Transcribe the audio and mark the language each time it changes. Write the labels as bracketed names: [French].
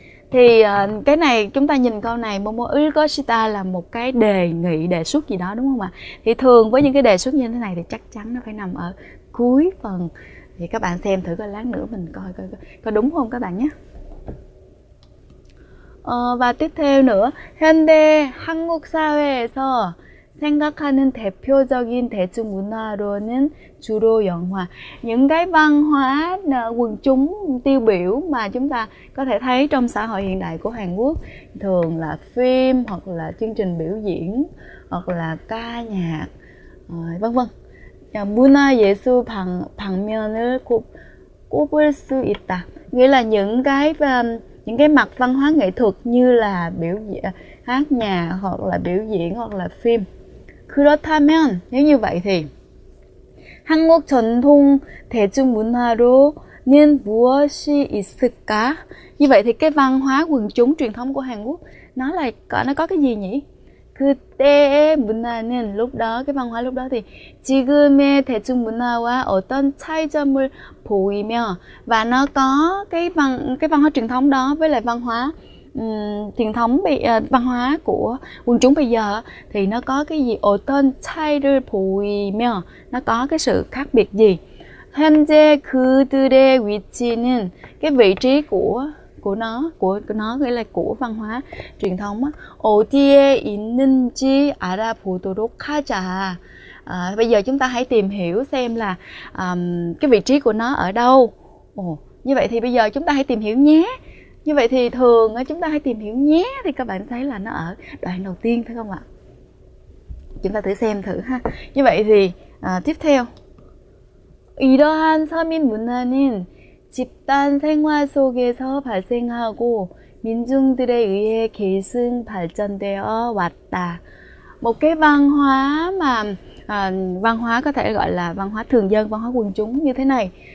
[Vietnamese] Thì cái này chúng ta nhìn câu này Momo 을 것이다 là một cái đề nghị, đề xuất gì đó đúng không ạ? Thì thường với những cái đề xuất như thế này thì chắc chắn nó phải nằm ở cuối phần. Thì các bạn xem thử coi, lát nữa mình coi có đúng không các bạn nhé. [Korean] Và tiếp theo nữa, 현대 한국 사회에서 생각하는 대표적인 대중문화로는 주로 영화. [Vietnamese] Những cái văn hóa quần chúng tiêu biểu mà chúng ta có thể thấy trong xã hội hiện đại của Hàn Quốc thường là phim hoặc là chương trình biểu diễn hoặc là ca nhạc vân vân. [Korean] 문화예술 방면을 꼽을 수 있다. [Vietnamese] Nghĩa là những cái mặt văn hóa nghệ thuật như là hát nhạc hoặc là biểu diễn hoặc là phim. [Korean] 그렇다면 nếu như vậy thì 한국 전통 대중문화로는 무엇이 있을까? [Vietnamese] Như vậy thì cái văn hóa quần chúng truyền thống của Hàn Quốc nó có cái gì nhỉ? 그때의 문화는 lúc đó, cái văn hóa lúc đó thì 지금의 대중문화와 어떤 차이점을 보이며, và nó có cái văn hóa truyền thống đó với lại văn hóa truyền thống văn hóa của quần chúng bây giờ thì nó có cái gì? 어떤 차이를 보이며, nó có cái sự khác biệt gì? 현재 그들의 위치는, cái vị trí của nó nghĩa là của văn hóa truyền thống á, 어디에 있는지 알아보도록 하자. Bây giờ chúng ta hãy tìm hiểu xem là cái vị trí của nó ở đâu. Như vậy thì bây giờ chúng ta hãy tìm hiểu nhé. Như vậy thì thường chúng ta hãy tìm hiểu nhé, thì các bạn thấy là nó ở đoạn đầu tiên phải không ạ? Chúng ta thử xem thử ha. [Korean] Như vậy thì tiếp theo, 이러한 서민 문화는 집단 생활 속에서 발생하고 민중들에 의해 계승 발전되어 왔다. [Vietnamese] Một cái văn hóa mà văn hóa có thể gọi là văn hóa thường dân, văn hóa quần chúng như thế này.